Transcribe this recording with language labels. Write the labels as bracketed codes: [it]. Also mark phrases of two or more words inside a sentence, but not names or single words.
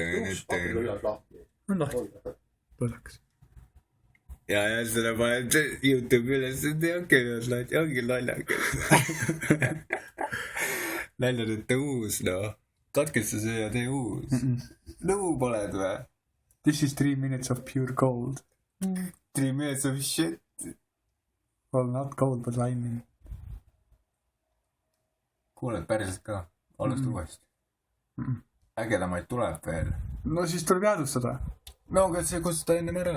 [et] On lahti. Põleks. Ja seda paned YouTube üles, ongi naljakas. Nalja nüüd tee uus, noh. Katkesta see ja tee uus. Nõu poled või? [en] This is 3 minutes of pure gold. 3 minutes of shit. Well, not gold, but lightning. [et] Kuule, päriselt ka. Alust uuesti. Ägedamaid tuleb veel. No siis tuleb jäädustada. No, aga see kustuta ennem ära.